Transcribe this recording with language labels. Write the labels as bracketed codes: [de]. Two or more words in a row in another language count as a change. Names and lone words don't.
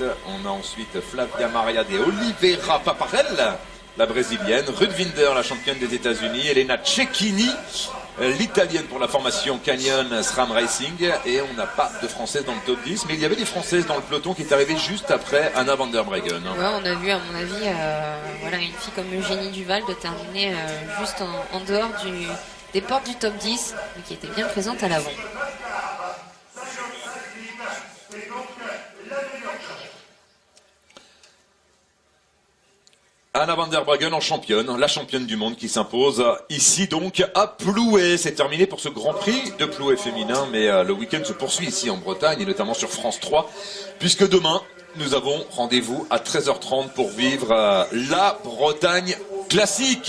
[fr] On a ensuite Flavia Maria de Oliveira Paparel, la brésilienne, Ruth Winder, la championne des États-Unis, Elena Cecchini, l'italienne pour la formation Canyon SRAM Racing, et on n'a pas de française dans le top 10, mais il y avait des françaises dans le peloton qui est arrivée juste après Anna van der Breggen. Ouais, on a vu à mon avis voilà, une fille comme Eugénie Duval de terminer juste en dehors des portes du top 10, mais qui était bien présente à l'avant. Anna van der Breggen en championne, la championne du monde qui s'impose ici donc à Plouay. C'est terminé pour ce Grand Prix de Plouay féminin, mais le week-end se poursuit ici en Bretagne et notamment sur France 3, puisque demain nous avons rendez-vous à 13h30 pour vivre la Bretagne classique.